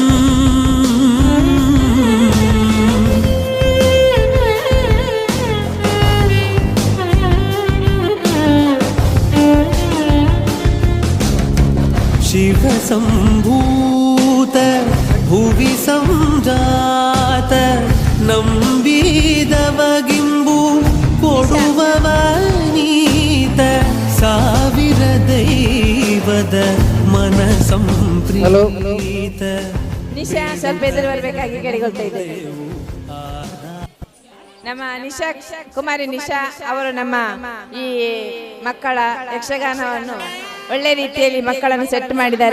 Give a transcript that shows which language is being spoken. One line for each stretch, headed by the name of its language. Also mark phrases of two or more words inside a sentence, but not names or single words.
Kannada: ಶಿವ ಸಂಭೂತ ಭುವಿ ಸಂಜಾತ ನಂಬಿದವಗಿಂಬು ಕೊಡುವವನೀತ ಸಾವಿರ ದೈವದ ಮನ ಸಂಪ್ರೀತ. ನಿಶಾ ಸ್ವಲ್ಪ ಎದುರು ಬರಬೇಕಾಗಿ ಕೇಳಿಕೊಳ್ತಾ ಇದ್ದೇವೆ. ನಮ್ಮ ನಿಶಾ ಕುಮಾರಿ ನಿಶಾ ಅವರು ನಮ್ಮ ಈ ಮಕ್ಕಳ ಯಕ್ಷಗಾನವನ್ನು ಒಳ್ಳೆ ರೀತಿಯಲ್ಲಿ ಮಕ್ಕಳನ್ನು ಸೆಟ್ ಮಾಡಿದ್ದಾರೆ.